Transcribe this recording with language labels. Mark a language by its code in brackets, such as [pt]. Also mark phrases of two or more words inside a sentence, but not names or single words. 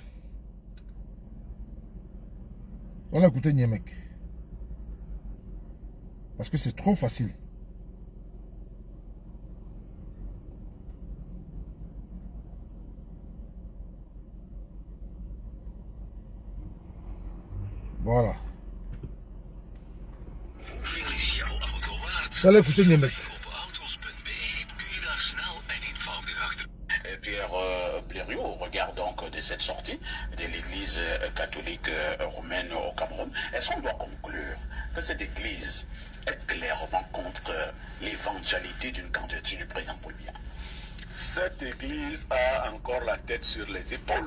[fr] On va écouter Niemek. Parce que c'est trop facile. Voilà. [nl] Hoeveel is jouw auto waard? [fr] Allez écouter Niemek. [nl] Koopauto's.be kun je daar snel en eenvoudig achter. [fr] Pierre Blériot, regarde donc de cette sortie de l'église catholique romaine au Cameroun. Est-ce qu'on doit conclure que cette église est clairement contre l'éventualité d'une candidature du président Paul Biya? Cette église a encore la tête sur les épaules.